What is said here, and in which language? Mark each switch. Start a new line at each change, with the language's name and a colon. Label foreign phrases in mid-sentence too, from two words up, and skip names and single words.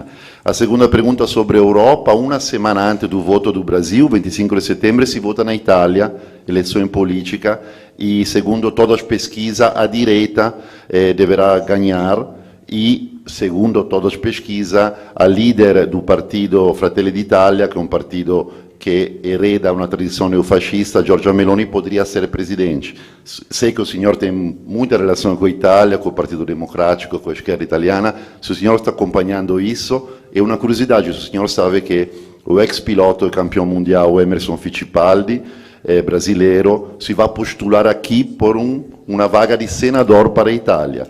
Portuguese: A segunda pergunta sobre a Europa: uma semana antes do voto do Brasil, 25 de setembro, se vota na Itália, eleição política, e segundo todas as pesquisas, a direita deverá ganhar e, segundo todas as pesquisas, a líder do partido Fratelli d'Italia, que é um partido
Italian: che ereda una tradizione neofascista,
Portuguese: Giorgia Meloni poderia ser presidente. Sei que o senhor tem muita relação com a Itália, com o Partido Democrático, com a esquerda italiana. Se o senhor está acompanhando isso, é uma curiosidade. O senhor sabe que o ex-piloto e campeão mundial Emerson Fittipaldi, brasileiro, se vai postular aqui por uma vaga de senador para a Itália.